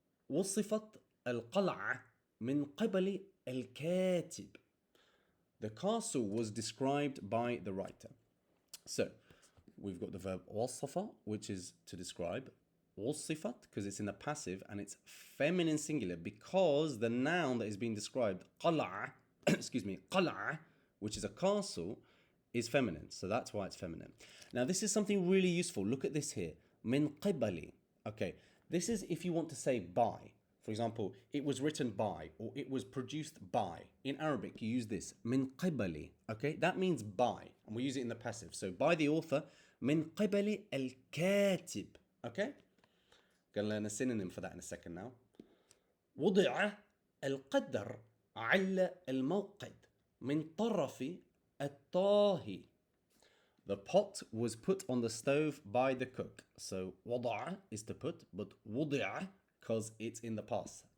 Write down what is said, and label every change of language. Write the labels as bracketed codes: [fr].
[ar] وصفت القلعة من قبل الكاتب. [en] The castle was described by the writer. So, we've got the verb وصف, which is to describe. وصفت, because it's in the passive and it's feminine singular, because the noun that is being described, قلعة, قلعة, which is a castle, is feminine. So that's why it's feminine. Now, this is something really useful. Look at this here. من قبل. Okay, this is if you want to say by. For example, it was written by or it was produced by. In Arabic, you use this. من قبل. Okay, that means by. And we use it in the passive. So by the author. [ar] من قبل الكاتب. [en] Okay? Gonna learn a synonym for that in a second now. [ar] وضع القدر على الموقد من طرف الطاهي. [en] The pot was put on the stove by the cook. So وضع is to put, but وضع because it's in the past.